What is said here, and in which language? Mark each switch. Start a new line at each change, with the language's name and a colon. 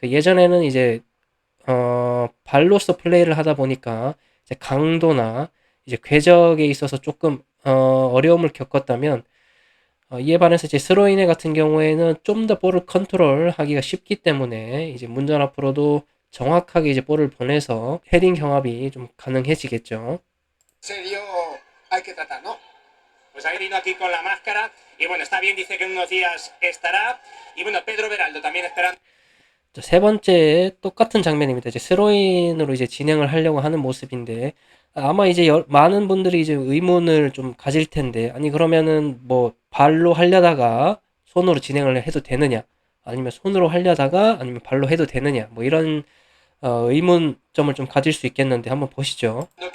Korean: 예전에는 이제 발로서 플레이를 하다 보니까 이제 강도나 이제 궤적에 있어서 조금 어려움을 겪었다면 이에 반해서 이제 스로이네 같은 경우에는 좀 더 볼을 컨트롤하기가 쉽기 때문에 이제 문전 앞으로도 정확하게 이제 볼을 보내서 헤딩 경합이 좀 가능해지겠죠.
Spanish: serio hay que tratar, ¿no? Pues ha venido aquí con la máscara y bueno, está bien, dice que en unos días estará. Y bueno, Pedro Beraldo también esperando.
Korean: 세 번째 똑같은 장면입니다. 이제 스로인으로 이제 진행을 하려고 하는 모습인데 아마 이제 많은 분들이 이제 의문을 좀 가질 텐데 아니 그러면은 뭐 발로 하려다가 손으로 진행을 해도 되느냐 아니면 손으로 하려다가 아니면 발로 해도 되느냐 뭐 이런 의문점을 좀 가질 수 있겠는데 한번 보시죠.